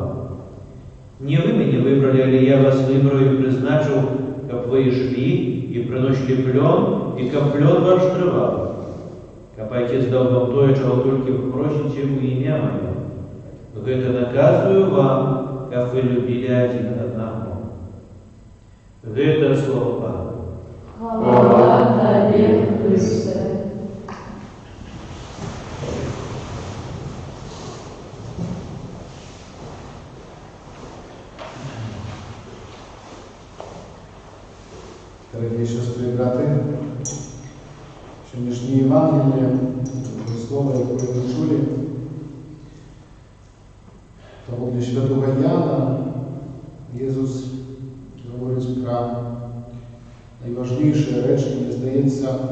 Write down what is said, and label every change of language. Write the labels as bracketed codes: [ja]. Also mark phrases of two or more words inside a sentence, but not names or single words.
[be] Не вы мяне выбралі, але я вас выбраў і прызначыў, каб вы ішлі і прыносілі плён, і каб плён ваш трываў. Каб Айцец даў вам тое, чаго толькі вы просіце ў імя маё. Гэта наказваю вам, каб вы любілі адзін аднаго. Гэта слово Пана. Хвала Табе, Христе. [ru] Дорогие сестры и браты, сегодняшнее Евангелие, слово, которое мы чули, того для святого Яна, Иисус говорит про найважнейшие речи, мне здається,